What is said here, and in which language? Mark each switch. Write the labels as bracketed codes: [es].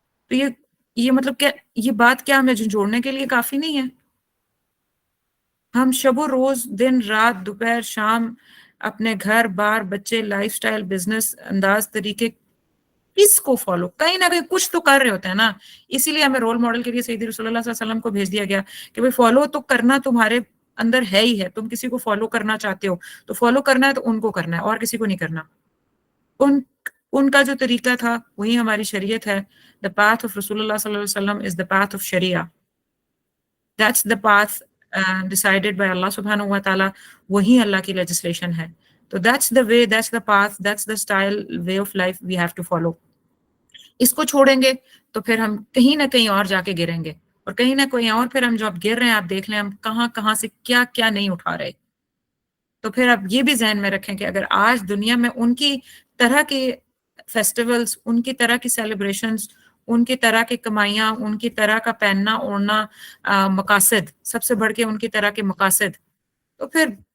[ur] تو یہ مطلب کہ یہ بات کیا ہمیں جھنجھوڑنے کے لیے کافی نہیں ہے؟ ہم شب و روز، دن رات، دوپہر شام، اپنے گھر بار، بچے، لائف سٹائل، بزنس، انداز، طریقے، کس کو فالو، کہیں نہ کہیں کچھ تو کر رہے ہوتے ہیں نا. اسی لیے ہمیں رول ماڈل کے لیے سیدی رسول اللہ صلی اللہ علیہ وسلم کو بھیج دیا گیا کہ بھئی فالو تو کرنا تمہارے اندر ہے ہی ہے، تم کسی کو فالو کرنا چاہتے ہو تو فالو کرنا ہے تو ان کو کرنا ہے اور کسی کو نہیں کرنا. ان کا جو طریقہ تھا وہی ہماری شریعت ہے. [en] The path of Rasul Allah صلی اللہ علیہ وسلم is the path of Sharia. That's the path decided by Allah subhanahu wa ta'ala. [ur] وہی اللہ کی legislation ہے. [en] تو that's the way, that's the path, that's the style, way of life we have to follow. [ur] اس کو چھوڑیں گے تو پھر ہم کہیں نہ کہیں اور جا کے گریں گے، اور کہیں نہ کہیں اور پھر ہم جب گر رہے ہیں آپ دیکھ لیں ہم کہاں کہاں سے کیا کیا نہیں اٹھا رہے. تو پھر آپ یہ بھی ذہن میں رکھیں کہ اگر آج دنیا میں ان کی طرح کے فیسٹیولز، ان کی طرح کی سیلیبریشنز، ان کی طرح کی کمائیاں، ان کی طرح کا پہننا اوڑھنا، مقاصد، سب سے بڑھ کے ان کی طرح کے مقاصد، تو پھر